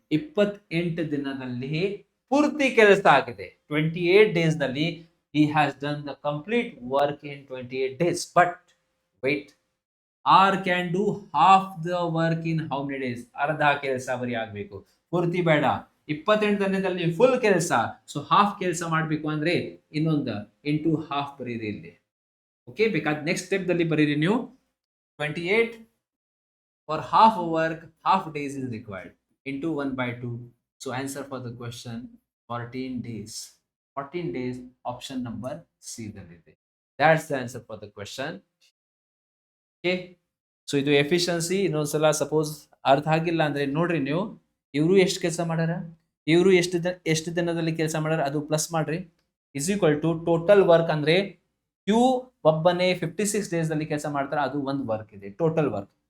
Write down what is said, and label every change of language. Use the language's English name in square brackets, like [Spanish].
[Kannada] 28 ದಿನದಲ್ಲಿ ಪೂರ್ತಿ ಕೆಲಸ ಆಗಿದೆ. [English] 28 days ನಲ್ಲಿ he has done the complete work in 28 days. But wait, R can do half the work in how many days? [Kannada] ಅರ್ಧ ಕೆಲಸ ಬರೀ ಆಗಬೇಕು, ಪೂರ್ತಿ ಬೇಡ. 28 ದಿನದಲ್ಲಿ ಫುಲ್ ಕೆಲಸ. ಸೊ ಹಾಫ್ ಕೆಲಸ ಮಾಡಬೇಕು ಅಂದ್ರೆ ಇನ್ನೊಂದು ಇಂಟು ಹಾಫ್ ಬರೀರಿ ಇಲ್ಲಿ. ಓಕೆ, ಬೇಕಾದ ನೆಕ್ಸ್ಟ್ ಸ್ಟೆಪ್ ದಲ್ಲಿ ಬರೀರಿ ನೀವು [English] 28 for half work, half days is required, into 1/2. So answer for the question 14 days. 14 days, option number C ದಲ್ಲಿದೆ. That's the answer for the question. [Kannada] Okay, so ಇದು efficiency. ಇನ್ನೊಂದ್ಸಲ suppose ಅರ್ಥ ಆಗಿಲ್ಲ ಅಂದ್ರೆ ನೋಡ್ರಿ ನೀವು, ಇವರು ಎಷ್ಟು ಕೆಲಸ ಮಾಡ್ಯಾರ, ಇವರು ಎಷ್ಟು ದಿನದಲ್ಲಿ ಕೆಲಸ ಮಾಡ್ಯಾರ ಅದು ಪ್ಲಸ್ ಮಾಡ್ರಿ. Is equal to total work ಅಂದ್ರೆ ಕ್ಯೂ ಒಬ್ಬನೇ 56 ಡೇಸ್ ದಲ್ಲಿ ಕೆಲಸ ಮಾಡ್ತಾರೆ, ಅದು ಒಂದು ವರ್ಕ್ ಇದೆ ಟೋಟಲ್ ವರ್ಕ್.